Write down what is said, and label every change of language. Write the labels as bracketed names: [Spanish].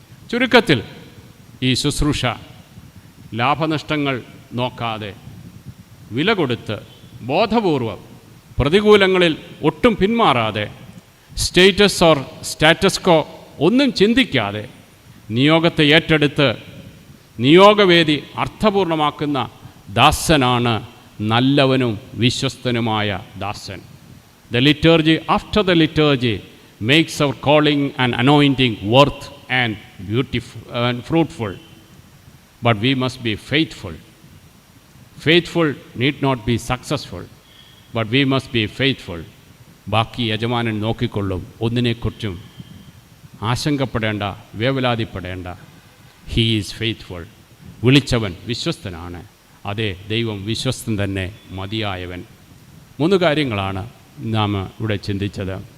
[Malayalam] ചുരുക്കത്തിൽ ഈ ശുശ്രൂഷ ലാഭനഷ്ടങ്ങൾ നോക്കാതെ വില കൊടുത്ത് ബോധപൂർവം പ്രതികൂലങ്ങളിൽ ഒട്ടും പിന്മാറാതെ സ്റ്റേറ്റസ് ഓർ സ്റ്റാറ്റസ്കോ ഒന്നും ചിന്തിക്കാതെ നിയോഗത്തെ ഏറ്റെടുത്ത് നിയോഗവേദി അർത്ഥപൂർണമാക്കുന്ന ദാസനാണ് നല്ലവനും വിശ്വസ്തനുമായ ദാസൻ. [English] The liturgy after the liturgy makes our calling and anointing worth and beautiful and fruitful. But we must be faithful. Faithful need not be successful, but we must be faithful. [Malayalam] ബാക്കി യജമാനൻ നോക്കിക്കൊള്ളും. ഒന്നിനെക്കുറിച്ചും ആശങ്കപ്പെടേണ്ട, വേവലാതിപ്പെടേണ്ട. [English] He is faithful. [Malayalam] വിളിച്ചവൻ വിശ്വസ്തനാണ്. അതെ, ദൈവം വിശ്വസ്തൻ തന്നെ, മതിയായവൻ. 3 കാര്യങ്ങളാണ് നാം ഇവിടെ ചിന്തിച്ചത്.